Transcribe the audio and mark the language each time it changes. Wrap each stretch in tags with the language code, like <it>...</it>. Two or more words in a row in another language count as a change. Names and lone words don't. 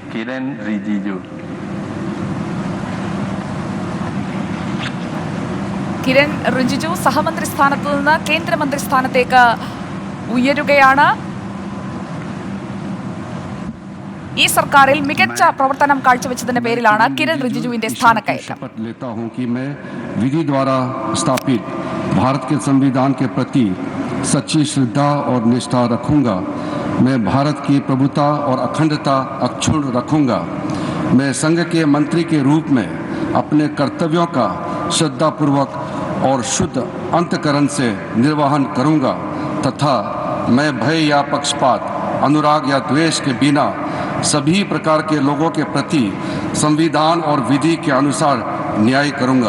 <hi>किरेन रिजिजू।</hi> <ml>കിരൺ റിജിജു സഹമന്ത്രി സ്ഥാനത്ത് നിന്ന് കേന്ദ്രമന്ത്രി സ്ഥാനത്തേക്ക് ഉയരുകയാണ്. ഈ സർക്കാരിൽ മികച്ച പ്രവർത്തനം കാഴ്ചവെച്ചതിന്റെ പേരിലാണ് കിരൺ റിജിജുവിന്റെ സ്ഥാനക്കയറ്റം.</ml> <hi>शपथ लेता हूं कि मैं विधि द्वारा स्थापित भारत के संविधान के प्रति सच्ची श्रद्धा और निष्ठा रखूंगा। मैं भारत की प्रभुता और अखंडता अक्षुण्ण रखूंगा। मैं संघ के मंत्री के रूप में अपने कर्तव्यों का श्रद्धापूर्वक और शुद्ध अंतकरण से निर्वहन करूंगा तथा मैं भय या पक्षपात, अनुराग या द्वेष के बिना सभी प्रकार के लोगों के प्रति संविधान और विधि के अनुसार न्याय करूंगा।</hi>